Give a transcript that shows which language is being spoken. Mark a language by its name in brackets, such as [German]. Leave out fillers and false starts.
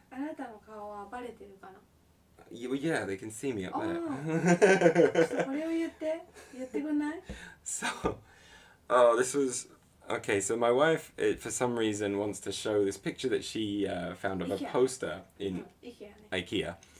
[Japanese] あなたの顔はバレてるかな [English] Yeah, they can see me up there. [Japanese] これを言ってくんない [English] So, this was... Okay, so my wife, for some reason, wants to show this picture that she found of a poster in IKEA.